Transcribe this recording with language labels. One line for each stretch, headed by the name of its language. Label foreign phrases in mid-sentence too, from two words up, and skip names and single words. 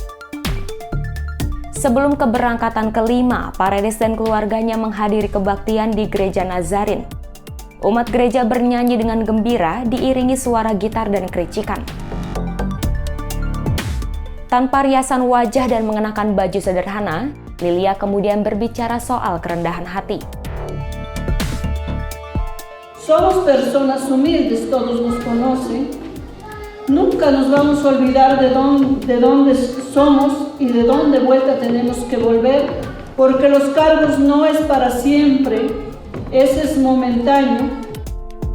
Indonesian: Sebelum keberangkatan ke Lima, Paredes dan keluarganya menghadiri kebaktian di Gereja Nazarin. Umat gereja bernyanyi dengan gembira, diiringi suara gitar dan kericikan. Tanpa riasan wajah dan mengenakan baju sederhana, Lilia kemudian berbicara soal kerendahan hati.
Spanish: Somos personas humildes, todos nos conocen. Nunca nos vamos a olvidar de dónde somos y de dónde vuelta tenemos que volver, porque los cargos no es para siempre, ese es momentáneo.